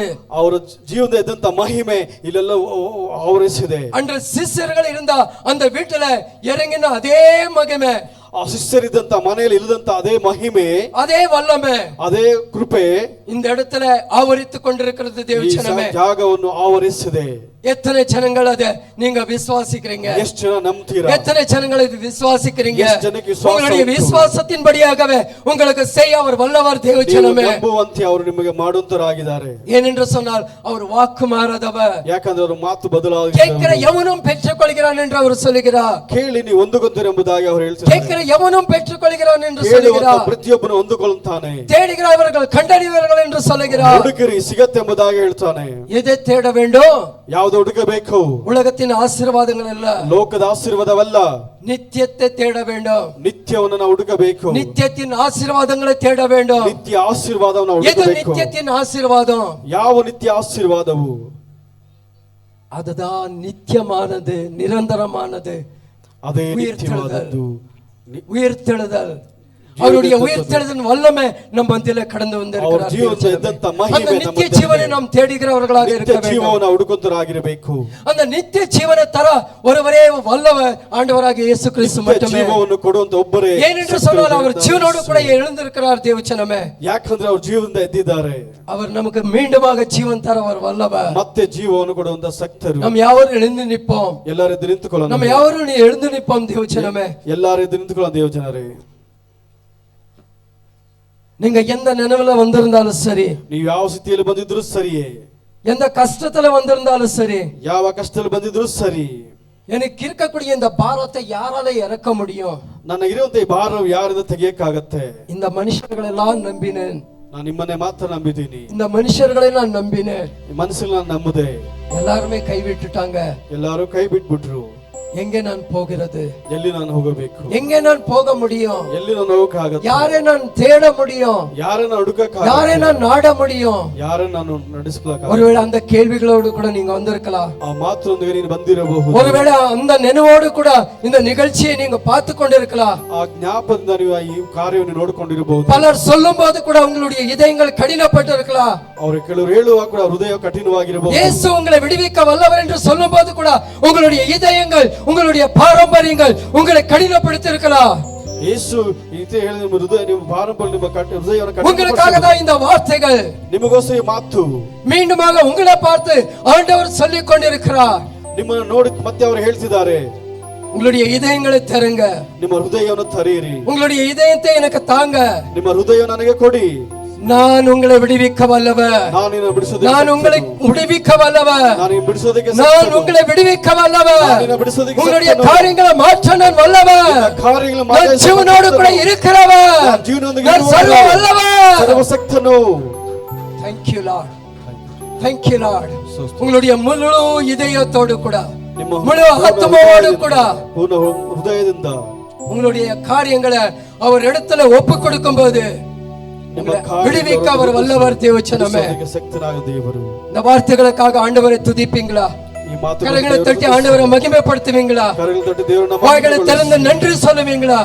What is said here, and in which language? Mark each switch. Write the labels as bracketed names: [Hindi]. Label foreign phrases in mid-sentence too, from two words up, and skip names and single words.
[Kannada] ಅವರ ಜೀವನದ ಇದ್ದಂತ ಮಹಿಮೆ ಇಲ್ಲೆಲ್ಲ ಆವರಿಸಿದೆ. [Tamil] அன்று சிஷ்யர்கள் இருந்த அந்த வீட்டில இறங்கின அதே மகிமை [Kannada] ಆ ಶಿಷ್ಯರಿದ್ದಂತ ಮನೆಯಲ್ಲಿ ಇಲ್ಲದಂತ ಅದೇ ಮಹಿಮೆ, [Tamil] அதே வல்லமை, [Kannada] ಅದೇ ಕೃಪೆ [Tamil] இந்த இடத்துல ஆவரித்துக் கொண்டிருக்கிறது. தேவச்சனமே, [Kannada] ಜಾಗವನ್ನು ಆವರಿಸಿದೆ. [Tamil] எத்தனை ஜனங்கள் அதை நீங்க விசுவாசிக்கிறீங்க? [Kannada] ಎಷ್ಟು ಜನ ನಂಬ್ತೀರಾ? [Tamil] எத்தனை ஜனங்கள் இது விசுவாசிக்கிறீங்க? [Kannada] ಎಷ್ಟು ಜನಕ್ಕೆ ವಿಶ್ವಾಸ [Tamil] உங்களுடைய விசுவாசத்தின்படியாகவே உங்களுக்கு செய்ய அவர் வல்லவர். தேவச்சனமே, [Kannada] ನಂಬುವಂತೆ ಅವರು ನಿಮಗೆ ಮಾಡುವಂತರಾಗಿದ್ದಾರೆ. [Tamil] ஏனென்று சொன்னால் அவர் வாக்கு மாறாதவர். [Kannada] ಯಾಕಂದ್ರೆ ಅವರು ಮಾತು ಬದಲಾಗಿ [Tamil] கேட்கிற எவனும் பெற்றுக்கொள்கிறான் என்று அவர் சொல்லுகிறார். [Kannada] ಕೇಳಿ ನೀವು ಹೊಂದಿಕೊಂತೀರಿ ಎಂಬುದಾಗಿ ಅವರು ಹೇಳ್ತಾರೆ. [Tamil] கேட்கிற எவனும் பெற்றுக்கொள்கிறான் என்று சொல்லுகிறார். [Kannada] ಪ್ರತಿಯೊಬ್ಬನು ಹೊಂದಿಕೊಳ್ಳುತ್ತಾನೆ. [Tamil] தேடுகிறவர்கள் கண்டறிவார்கள் என்று சொல்லுகிறார். [Kannada] ಹುಡುಕಿರಿ ಸಿಗತ್ತೆ ಎಂಬುದಾಗಿ ಹೇಳ್ತಾನೆ. [Tamil] எதை தேட வேண்டும்? [Kannada] ಯಾವುದು ಹುಡುಕಬೇಕು? [Tamil] உலகத்தின் ஆசீர்வாதங்கள் அல்ல, [Kannada] ಲೋಕದ ಆಶೀರ್ವಾದವಲ್ಲ, [Tamil] நித்தியத்தை தேட வேண்டும். [Kannada] ನಿತ್ಯವನ್ನು ನಾವು ಹುಡುಕಬೇಕು. [Tamil] நித்தியத்தின் ஆசீர்வாதங்களை தேட வேண்டும். [Kannada] ನಿತ್ಯ ಆಶೀರ್ವಾದವನ್ನು [Tamil] எது [Kannada] ಹುಡುಕಬೇಕು. [Tamil] நித்தியத்தின் ஆசீர்வாதம்? [Kannada] ಯಾವ ನಿತ್ಯ ಆಶೀರ್ವಾದವು? [Tamil] அதுதான் நித்தியமானது, நிரந்தரமானது. [Kannada] ಅದೇ ನಿತ್ಯವಾದದ್ದು, [Tamil] உயிர்த்தெழுதல். அவருடைய உயிர்த்தெழுதல் வல்லமை நம் மத்தியில கடந்து வந்திருக்கிறார். அந்த நித்திய ஜீவனை நாம் தேடுகிறவர்களாக இருக்க வேண்டும். அந்த நித்திய ஜீவனை தர ஒருவரே வல்லவர், ஆண்டவராகிய இயேசு கிறிஸ்து மட்டுமே. ஏனென்று சொன்னால் அவர் ஜீவனோடு கூட எழுந்திருக்கிறார். தேவச்சனமே, [Kannada] ಯಾಕಂದ್ರೆ ಅವರು ಜೀವನದಿಂದ ಎದ್ದಿದ್ದಾರೆ. [Tamil] அவர் நமக்கு மீண்டுமாக ஜீவன் தர அவர் வல்லவர். [Kannada] ಮತ್ತೆ ಜೀವವನ್ನು ಕೊಡುವಂತ ಶಕ್ತರು. [Tamil] நாம் ಯಾವರು எழுந்து நிற்போம்? [Kannada] ಎಲ್ಲರೂ ಎದ್ದು ನಿಂತುಕೊಳ್ಳೋಣ. [Tamil] நம்ம ಯಾವರು எழுந்து நிற்போம்? தேவச்சனமே, [Kannada] ಎಲ್ಲರೂ ಎದ್ದು ನಿಂತುಕೊಳ್ಳೋಣ. ದೇವಜನರೇ, [Tamil] நீங்க எந்த நினைவுல வந்திருந்தாலும் சரி, [Kannada] ನೀವು ಯಾವ ಸ್ಥಿತಿಯಲ್ಲಿ ಬಂದಿದ್ರು ಸರಿಯೇ, [Tamil] எந்த கஷ்டத்துல வந்திருந்தாலும் சரி, [Kannada] ಯಾವ ಕಷ್ಟದಲ್ಲಿ ಬಂದಿದ್ರು ಸರಿ, [Tamil] எனக்கு இருக்கக்கூடிய இந்த பாரத்தை யாரால இறக்க முடியும்? [Kannada] ನನಗಿರುವಂತ ಈ ಭಾರವು ಯಾರಿಂದ ತೆಗೆಯಕ್ಕಾಗತ್ತೆ? [Tamil] இந்த மனுஷர்களெல்லாம் நம்பினேன். [Kannada] ನಾನು ನಿಮ್ಮನ್ನೇ ಮಾತ್ರ ನಂಬಿದ್ದೀನಿ. [Tamil] இந்த மனுஷர்களை நான் நம்பினேன். [Kannada] ಮನಸ್ಸಲ್ಲಿ ನಾನು ನಂಬುದೆ. [Tamil] எல்லாருமே கைவிட்டுட்டாங்க. [Kannada] ಎಲ್ಲರೂ ಕೈ ಬಿಟ್ಬಿಟ್ರು. [Tamil] எங்கே நான் போகிறது? [Kannada] ಎಲ್ಲಿ ನಾನು ಹೋಗಬೇಕು? [Tamil] எங்கே நான் போக முடியும்? [Kannada] ಎಲ್ಲಿ ನಾನು ಹೋಗಕ್ಕಾಗತ್ತೆ? [Tamil] யாரை நான் தேட முடியும்? [Kannada] ಯಾರನ್ನ ಹುಡುಕಕ್ಕಾಗತ್ತೆ? [Tamil] யாரை நான் நாட முடியும்? [Kannada] ಯಾರನ್ನ ನಾನು ನಡೆಸಕ್ಕಾಗತ್ತೆ? [Tamil] ஒருவேளை அந்த கேள்விகளோடு கூட நீங்க வந்திருக்கலாம். [Kannada] ಆ ಮಾತೊಂದಿಗೆ ನೀನು ಬಂದಿರಬಹುದು. [Tamil] ஒருவேளை அந்த நினைவோடு கூட இந்த நிகழ்ச்சியை நீங்க பார்த்து கொண்டிருக்கலாம். [Kannada] ಆ ಜ್ಞಾಪಕದಿಂದ ನೀವು ಈ ಕಾರ್ಯವನ್ನು ನೋಡಿಕೊಂಡಿರಬಹುದು. [Tamil] பலர் சொல்லும்போது கூட உங்களுடைய இதயங்கள் கடினப்பட்டு இருக்கலாம். [Kannada] ಅವರು ಕೆಲವರು ಹೇಳುವಾಗ ಕೂಡ ಹೃದಯ ಕಠಿಣವಾಗಿರಬಹುದು. [Tamil] இயேசು உங்களை விடுவிக்க வல்லவர் என்று சொல்லும்போது கூட உங்களுடைய இதயங்கள், உங்களுடைய பாரம்பரியங்கள் உங்களை கடினப்படுத்தி இருக்கலாம். [Kannada] ಯೇಸು ಇದೇ ಹೇಳಿದ ನಿಮ್ಮ ಹೃದಯ, ನಿಮ್ಮ ಪಾರಂಪರ್ಯ, ನಿಮ್ಮ ಹೃದಯವನ್ನು ಕಠಿಣಪಡಿಸಿದೆ. [Tamil] உங்களுக்காக தான் இந்த வார்த்தைகள். [Kannada] ನಿಮಗೋಸ್ಕರ ಮಾತು [Tamil] மீண்டுமாக உங்களை பார்த்து ஆண்டவர் சொல்லிக் கொண்டிருக்கிறார். [Kannada] ನಿಮ್ಮನ್ನು ನೋಡಿ ಮತ್ತೆ ಅವರು ಹೇಳ್ತಿದ್ದಾರೆ, [Tamil] உங்களுடைய இதயங்களை தருங்க, [Kannada] ನಿಮ್ಮ ಹೃದಯವನ್ನು ತರೀರಿ, [Tamil] உங்களுடைய இதயத்தை எனக்கு தாங்க, [Kannada] ನಿಮ್ಮ ಹೃದಯ ನನಗೆ ಕೊಡಿ, [Tamil] நான் உங்களை விடுவிக்க வல்லவர், [Kannada] ನಾನು ನಿನ್ನನ್ನು ಬಿಡಿಸೋದಕ್ಕೆ, [Tamil] நான் உங்களை விடுவிக்க வல்லவர், [Kannada] ನಾನು ನಿನ್ನನ್ನು ಬಿಡಿಸೋದಕ್ಕೆ, [Tamil] நான் உங்களை விடுவிக்க வல்லவர், [Kannada] ನಾನು ನಿನ್ನನ್ನು ಬಿಡಿಸೋದಕ್ಕೆ, [Tamil] உங்களுடைய காரியங்களை மாற்ற நான் வல்லவர், [Kannada] ಕಾರ್ಯಗಳನ್ನು [Tamil] நான் ஜீவனோடு கூட இருக்கிறவர், [Kannada] ನಾನು ಜೀವನದೊಂದಿಗೆ [Tamil] நான் ಸರ್ವ வல்லவர், [Kannada] ಸರ್ವಶಕ್ತನು. [English] Thank you Lord, thank you Lord. [Tamil] உங்களுடைய முழு இதயத்தோடு கூட, முழு ஆத்மாவோடு கூட, [Kannada] ಪೂರ್ಣ ಹೃದಯದಿಂದ [Tamil] உங்களுடைய காரியங்களை அவர் இடத்துல ஒப்பு கொடுக்கும் போது விடுவிக்க அவர் வல்லவர். தேவச்சனமே, இந்த வார்த்தைகளுக்காக ஆண்டவரை துதிப்பீங்களா? கரங்களை தட்டி ஆண்டவரை மகிமைப்படுத்துவீங்களா? வாய்களை திறந்து நன்றி சொல்லுவீங்களா?